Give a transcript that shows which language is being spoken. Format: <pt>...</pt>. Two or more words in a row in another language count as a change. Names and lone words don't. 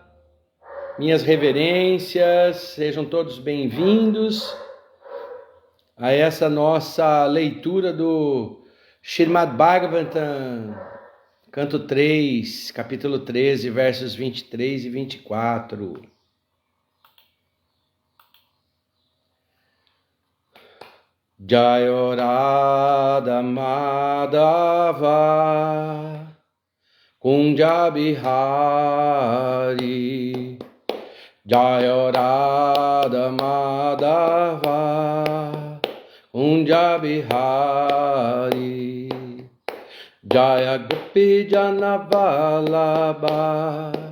<pt>Minhas reverências, sejam todos bem-vindos a essa nossa leitura do Śrīmad Bhagavatam, canto 3, capítulo 13, versos 23 e 24.</pt> <sa>जयो राधा माधव कुञ्ज बिहारी जयो राधा माधव कुञ्ज बिहारी जय गोपी जन वल्लभ</sa>